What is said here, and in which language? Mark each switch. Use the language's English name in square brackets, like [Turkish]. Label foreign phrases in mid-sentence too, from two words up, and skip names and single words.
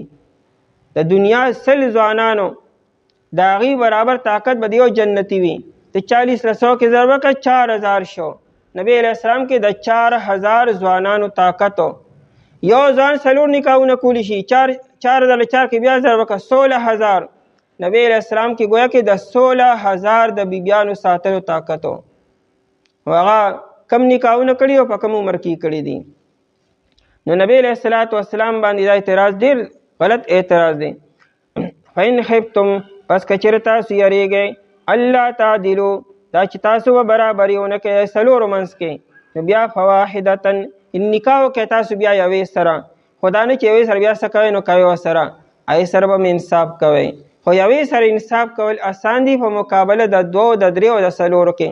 [Pashto] د دنیا 100 ځوانانو د هغې برابر طاقت به د یو جنتی وي. د 40 له 100 کې ضربه کړه 4000 شو. نبی علیه السلام کې د 4000 ځوانانو طاقت و. یو ځوان 4 نکاحونه کولی شي، 4004 کې بیا ضربه کړه 16000. نبی علیہ السلام [Urdu] کی گویا کہ [Pashto] د 16000 د بیبیانو ساتلو طاقت و. هغه کم نکاحونه کړي او په کم عمر کې کړي دي. نو نبی علیہ السلام باندې دا اعتراض ډېر غلط اعتراض دی. [Arabic] فإن خفتم، [Pashto] پس کچر تاسو یریږئ، [Arabic] الله تعدلو، [Pashto] دا چې تاسو به برابري ونه کوئ څلورو منځ کې، نو بیا فواحدتن، نکاح وکئ تاسو بیا یوې سره، خو دا نه چې یوې سره بیا څه کوئ نو کوئ ورسره، هغې سره به انصاف کوئ. خو یوې سره انصاف کول آسان دي په مقابله د 2 د 3 او د 4 کې.